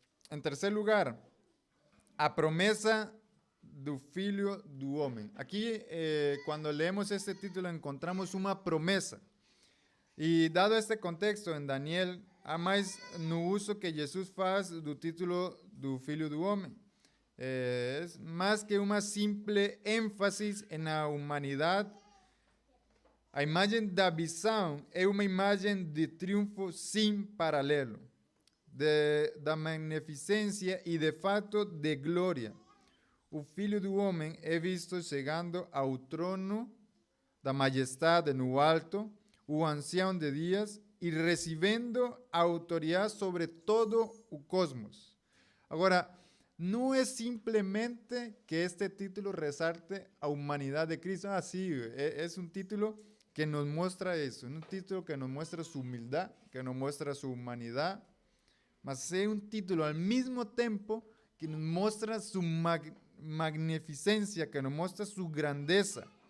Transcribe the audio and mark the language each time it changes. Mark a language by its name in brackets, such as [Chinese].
[Spanish] En tercer lugar, a promesa do Filho do Homem. Aquí, cuando leemos este título, encontramos una promesa. Y dado este contexto en [Portuguese] Daniel, há mais no uso que Jesús faz do título do Filho do Homem. [Spanish] Es más que una simple énfasis en la humanidad. [Portuguese] A imagem da visão é uma imagem de triunfo sem paralelo, da magnificência e de fato de glória. O Filho do Homem é visto chegando ao trono da majestade no alto, o ancião de dias, e recebendo a autoridade sobre todo o cosmos. Agora, não é simplesmente que este título resalte a humanidade de Cristo. [Spanish] Sí, es un título que nos muestra eso, un título que nos muestra su humildad, que nos muestra su humanidad, mas es un título al mismo tiempo que nos muestra su magnificencia, que nos muestra su grandeza.